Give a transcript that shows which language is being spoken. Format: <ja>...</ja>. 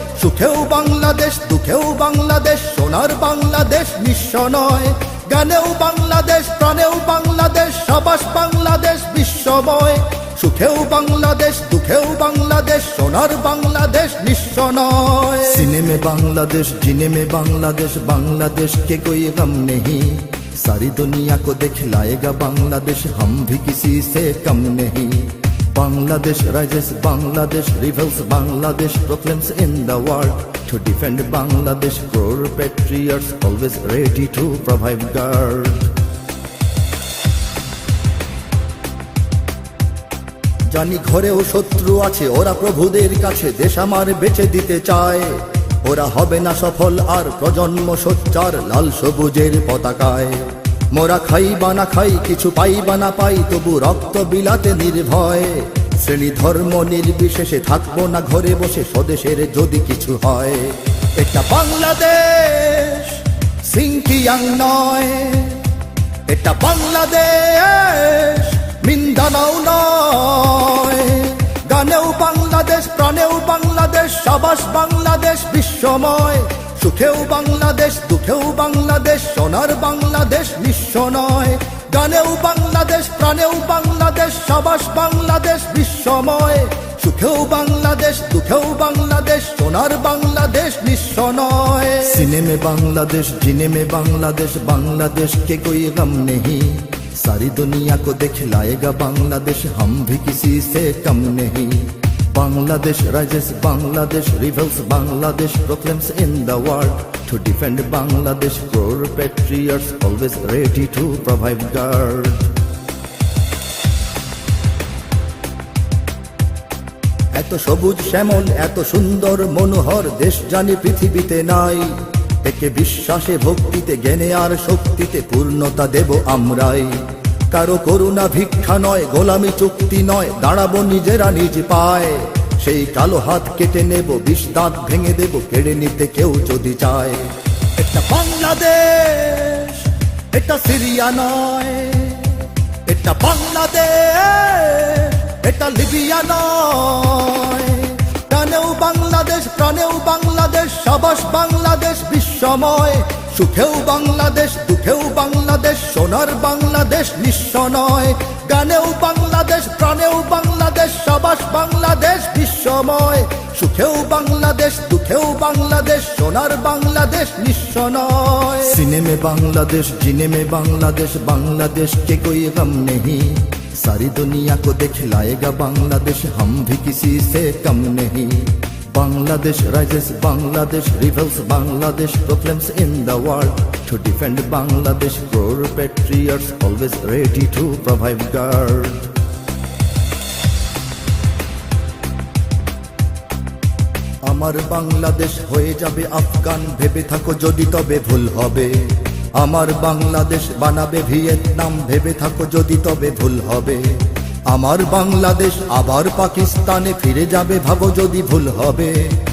<bn>সুখেও বাংলাদেশ, দুঃখেও বাংলাদেশ, সোনার বাংলাদেশ নিঃস্ব নয়। গানেও বাংলাদেশ, প্রাণেও বাংলাদেশ, সাবাস বাংলাদেশ বিশ্বময়। সুখেও বাংলাদেশ, দুঃখেও বাংলাদেশ, সোনার বাংলাদেশ নিঃস্ব নয়।</bn> <hi>सीने में बांग्लादेश, जीने में बांग्लादेश, बांग्लादेश के कोई गम नहीं। सारी दुनिया को दिखलाएगा बांग्लादेश, हम भी किसी से कम नहीं।</hi> <en>Bangladesh rises, Bangladesh rebels, Bangladesh proclaims in the world. To defend Bangladesh, crore patriots always ready to provide guard.</en> <bn>জানি ঘরেও শত্রু আছে, ওরা প্রভুদের কাছে দেশ আমার বেচে দিতে চায়। ওরা হবে না সফল আর প্রজন্ম সোচ্চার লাল সবুজের পতাকায়। মোরা খাই বা না খাই, কিছু পাই বা না পাই, তবু রক্ত বিলাতে নির্ভয়। শ্রেণী ধর্ম নির্বিশেষে থাকবো না ঘরে বসে, স্বদেশের যদি কিছু হয়। এটা বাংলাদেশ, সিংকিয়াং নয়। এটা বাংলাদেশ, মিন্দানাও নয়। গানেও বাংলাদেশ, প্রাণেও বাংলাদেশ, সাবাস বাংলাদেশ বিশ্বময়। সুখেও বাংলাদেশ, দুঃখেও বাংলাদেশ, সোনার বাংলাদেশ নিঃস্ব নয়। গানেও বাংলাদেশ, প্রাণেও বাংলাদেশ, সাবাস বাংলাদেশ বিশ্বময়। সুখেও বাংলাদেশ, দুঃখেও বাংলাদেশ, সোনার বাংলাদেশ নিঃস্ব নয়।</bn> <hi>सीने में बांग्लादेश, जीने में बांग्लादेश, बांग्लादेश के कोई गम नहीं। सारी दुनिया को दिखलाएगा बांग्लादेश, हम भी किसी से कम नहीं।</hi> <en>Bangladesh rises, Bangladesh rebels, Bangladesh proclaims in the world. To to defend Bangladesh. Core patriots always ready to provide guard.</en> <bn>এত সবুজ শ্যামল এত সুন্দর মনোহর দেশ জানি পৃথিবীতে নাই। একে বিশ্বাসে ভক্তিতে জ্ঞানে আর শক্তিতে পূর্ণতা দেব আমরাই। কারো করুণা ভিক্ষা নয়, গোলামি চুক্তি নয়, দাঁড়াবো নিজেরা নিজ পায়। সেই কালো হাত কেটে নেব, বিষ দাঁত ভেঙে দেব, কেড়ে নিতে কেউ যদি চায়। এটা বাংলাদেশ, এটা সিরিয়া নয়। এটা বাংলাদেশ, এটা লিবিয়া নয়। প্রাণেও বাংলাদেশ, প্রাণেও বাংলাদেশ, সাবাস বাংলাদেশ বিশ্বময়। সুখেও বাংলাদেশ, দুঃখেও বাংলাদেশ, সোনার বাংলাদেশ নিঃস্ব নয়। গানেও বাংলাদেশ, প্রাণেও বাংলাদেশ, সাবাস বাংলাদেশ বিশ্বময়। সুখেও বাংলাদেশ, দুঃখেও বাংলাদেশ, সোনার বাংলাদেশ নিঃস্ব নয়।</bn> <hi>सीने में बांग्लादेश, जीने में बांग्लादेश, बांग्लादेश के कोई गम नहीं। सारी दुनिया को दिखलाएगा बांग्लादेश, हम भी किसी से कम नहीं।</hi> <en>Bangladesh rises, Bangladesh rebels, Bangladesh proclaims in the world. To defend Bangladesh, core patriots always ready to provide guard.</en> <bn>আমার বাংলাদেশ হয়ে যাবে আফগান, ভেবে থাকো যদি তবে ভুল হবে। আমার বাংলাদেশ বানাবে ভিয়েতনাম, ভেবে থাকো যদি তবে ভুল হবে। আমার বাংলাদেশ আবার পাকিস্তানে ফিরে যাবে, ভাবো যদি ভুল হবে।</bn>